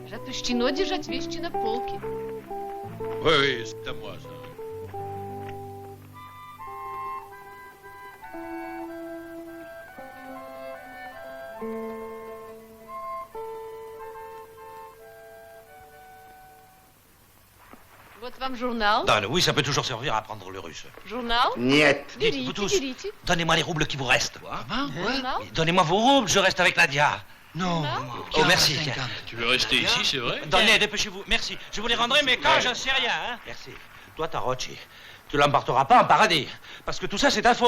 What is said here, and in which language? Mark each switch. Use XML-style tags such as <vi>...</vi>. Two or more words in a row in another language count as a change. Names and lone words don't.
<ru>Запрещено держать вещи на полке.</ru> <fr>Oui, oui, c'est à moi, ça.</fr> <ru>Вот вам журнал.</ru> <fr>Donne, oui, ça peut toujours servir à apprendre le russe.</fr> <ru>Журнал. Niet.</ru> <fr>Dites, vous tous, donnez-moi les roubles qui vous restent.</fr> <ru>Журнал.</ru> <fr>Donnez-moi vos roubles, je reste avec Nadia. Non. Oh, merci. Tiens. Tu veux rester ici, c'est vrai? Donnez, dépêchez-vous. Merci. Je vous les rendrai, mais quand j'en sais rien. Hein. Merci. Toi, Tarocci, tu l'embarqueras pas en paradis. Parce que tout ça, c'est ta faute.</fr>